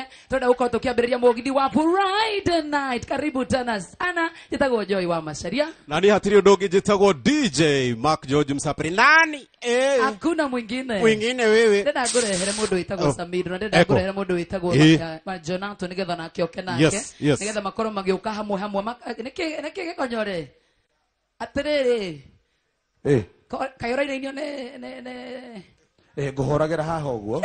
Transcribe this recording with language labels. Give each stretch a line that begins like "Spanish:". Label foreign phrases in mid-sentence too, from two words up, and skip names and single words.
Kikuyu: Turenda gukorwo tukiambiriria mugithi wa
English: Friday night.
Swahili: Karibu tena sana.
Kikuyu: Jitagwo Joy wa Macharia. Nani hatiri undu ungi jitagwo DJ Mark George Msapri.
Swahili: Nani? Hakuna mwingine. Mwingine wewe.
Kikuyu: Ndenda ngurehere mundu witagwo Samido, na ndenda ngurehere mundu witagwo Jonato nigetha nake oke nake. Nigetha makorwo magiuka hamwe niki gikonyore. Atiriri. Kayora-inĩ ne nguhoragira haha uguo.